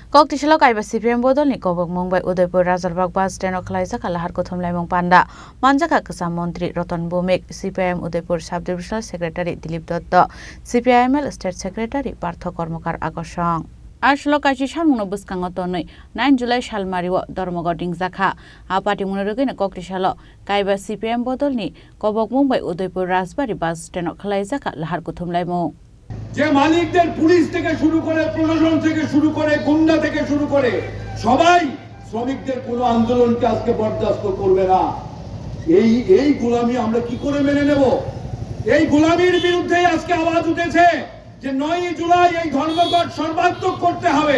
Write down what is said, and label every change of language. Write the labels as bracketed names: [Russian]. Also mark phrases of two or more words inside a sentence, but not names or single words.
[Kok Borok] Koktishalok aiba CPM bodol ni Kobok Mumbai Udaipur Razarbag bus stand khalaisa kalahar kothom laimong panda manjaka kesam mantri Ratan Bhumik CPM Udaipur Sub Divisional Secretary Dilip Dutta CPIML State Secretary Partho Kormokar Akosong Ashlo kachi shalmungno buskango tonoi 9 July shalmariwo Dharmagod Zakha apati munarugina Koktishalo kaiba CPM bodol ni Kobok Mumbai Udaipur Razbari bus stand khalaisa kalahar kothom laimong [Bangla] যে মালিকদের পুলিশ থেকে শুরু করে প্রশাসন থেকে শুরু করে গুন্ডা থেকে শুরু করে সবাই শ্রমিকদের কোনো আন্দোলনকে আজকে বরদাস্ত করবে না। এই গোলামি আমরা কি করে মেনে নেব? এই গোলামির বিরুদ্ধে আজকে আওয়াজ উঠেছে যে 9 জুলাই এই ধর্মঘট সর্বাত্মক করতে হবে।